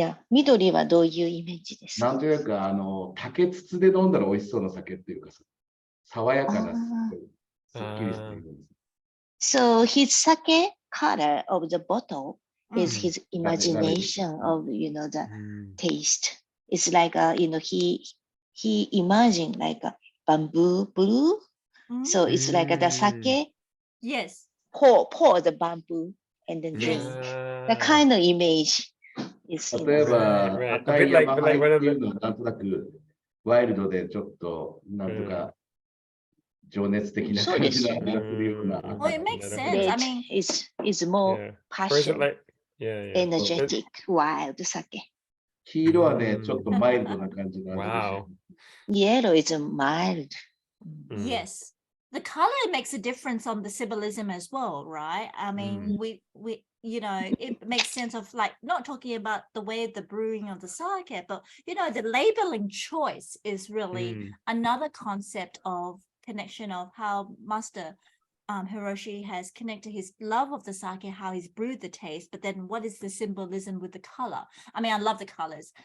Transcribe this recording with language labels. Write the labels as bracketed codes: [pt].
[ja] 緑はどういうイメージですか？なんというか、竹筒で飲んだら美味しそうな酒っていうか、爽やかな、すっきりした色です。 [en] So his sake color of the bottle is his imagination of the taste. It's like he imagined like a bamboo blue. So it's like the sake. Yes. Pour the bamboo and then drink. The kind of image is. [ja] 例えば、赤い山灰っていうのはなんとなくワイルドでちょっとなんとか情熱的な感じの味がするような。 [en] Well, it makes sense. I mean, it's more passion, energetic, wild sake. [ja] 黄色はね、ちょっとマイルドな感じがあるでしょ [en] Yellow is mild. Mm. Yes. The color makes a difference on the symbolism as well, right? I mean, we it makes sense of like not talking about the way the brewing of the sake, but the labeling choice is really another concept of connection of how Master Hiroshi has connected his love of the sake, how he's brewed the taste, but then what is the symbolism with the color? I mean, I love the colors.